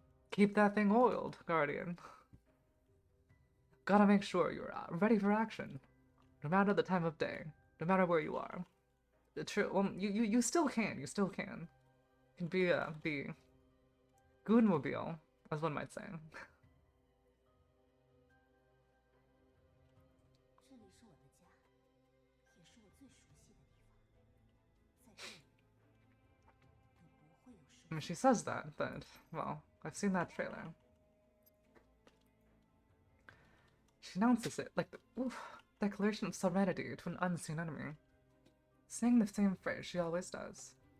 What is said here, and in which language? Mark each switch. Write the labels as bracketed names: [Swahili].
[English] Keep that thing oiled, Guardian. Gotta make sure you're ready for action, no matter the time of day, no matter where you are. True. Well, you still can. You still can. You can be the Goonmobile, as one might say. [Chinese] 这里是我的家，也是我最熟悉的地方。在这里，你不会有失 [English] I mean, she says that, but well, I've seen that trailer. She announces it like the declaration of serenity to an unseen enemy, saying the same phrase she always does.